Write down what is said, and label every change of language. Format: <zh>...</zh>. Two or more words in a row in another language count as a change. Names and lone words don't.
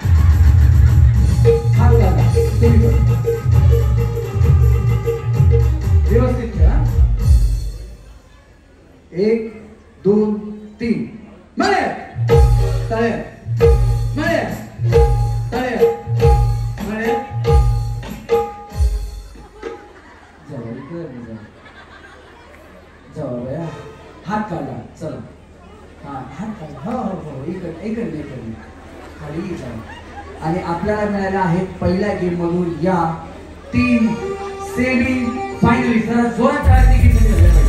<mr>हात घाला तुम्ही व्यवस्थित खेळा 1 2 3 मळ्या तळ्या मळ्या तळ्या मळ्या जाऊ हात काढला चला हा हात काढला हो इकडे खाली जाऊ आणि आपल्याला मिळाला आहे पहिल्या गेम मधून या 3 सेमी फायनलिस्ट जरा जोरात टाळ्या घेतल्या</mr>